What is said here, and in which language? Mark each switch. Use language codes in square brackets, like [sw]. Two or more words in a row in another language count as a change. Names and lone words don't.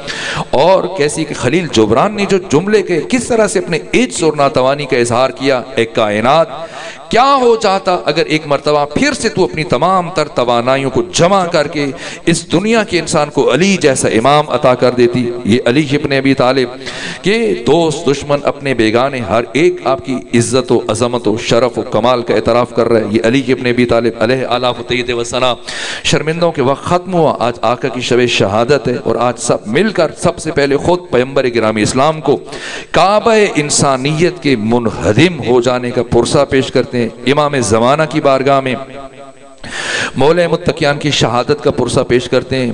[ur] اور کیسی کہ خلیل جبران نے جو جملے کے کس طرح سے اپنے عجز اور ناتوانی کا اظہار کیا، اے کائنات کیا ہو جاتا اگر ایک مرتبہ پھر سے تو اپنی تمام تر توانائیوں کو جمع کر کے اس دنیا کے انسان کو علی جیسا امام عطا کر دیتی۔ یہ علی ابن ابی طالب کے دوست دشمن اپنے بیگانے ہر ایک آپ کی عزت و عظمت و شرف و کمال کا اعتراف کر رہے ہیں۔ یہ علی ابن ابی طالب [ar] علیہ آلاف و تید و ثنا [ur] شرمندوں کے وقت ختم ہوا، آج آقا کی شب شہادت ہے، اور آج سب مل کر سب سے پہلے پہلے خود پیغمبر گرامی اسلام کو کعبہ انسانیت کے منہدم ہو جانے کا پرسہ پیش کرتے ہیں، امام زمانہ کی بارگاہ میں مولا متقیان کی شہادت کا پرسہ پیش کرتے ہیں۔